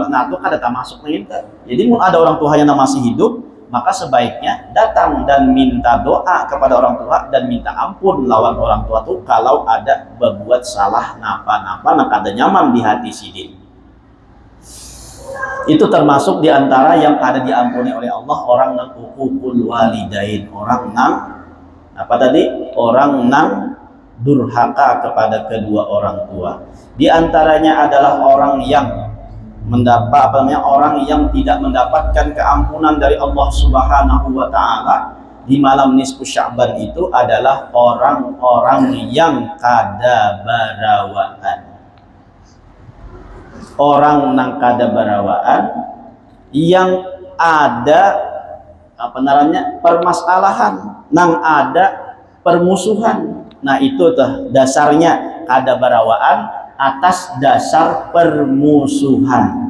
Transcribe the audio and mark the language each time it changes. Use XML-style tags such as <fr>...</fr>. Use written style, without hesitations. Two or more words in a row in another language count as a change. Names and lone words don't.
<id>Nah, itu kan tak masuk nih. Jadi mun ada orang tuanya yang masih hidup, maka sebaiknya datang dan minta doa kepada orang tua dan minta ampun lawan orang tua tuh kalau ada berbuat salah napa-napa nak ada nyaman di hati sidin. Itu termasuk diantara yang ada diampuni oleh Allah orang nang</id> <ar>عقوق الوالدين,</ar> <id>orang nang apa tadi? Orang nang durhaka kepada kedua orang tua. Di antaranya adalah orang yang orang yang tidak mendapatkan keampunan dari Allah</id> <ar>سبحانه وتعالى</ar> <id>di malam nisfu Sya'ban itu adalah orang-orang yang kadabarawaan. Orang nang kadabarawaan yang ada permasalahan, nang ada permusuhan. Nah, itu tuh dasarnya kadabarawaan atas dasar permusuhan.</id>